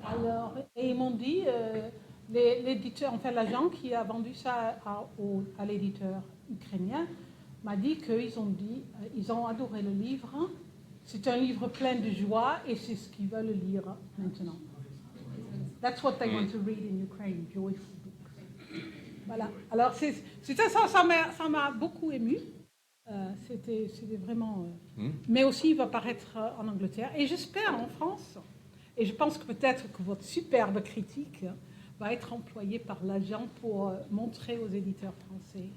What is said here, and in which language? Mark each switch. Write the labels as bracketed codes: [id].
[fr] Alors, et ils m'ont dit, l'éditeur, enfin l'agent qui a vendu ça à l'éditeur ukrainien, m'a dit ils ont adoré le livre. C'est un livre plein de joie et c'est ce qu'ils veulent lire maintenant. [en] That's what they want to read in Ukraine, joyful books. [fr] Voilà. Alors, ça m'a beaucoup ému. C'était vraiment... Mais aussi, il va paraître en Angleterre. Et j'espère en France. Et je pense que peut-être que votre superbe critique va être employée par l'agent pour montrer aux éditeurs français.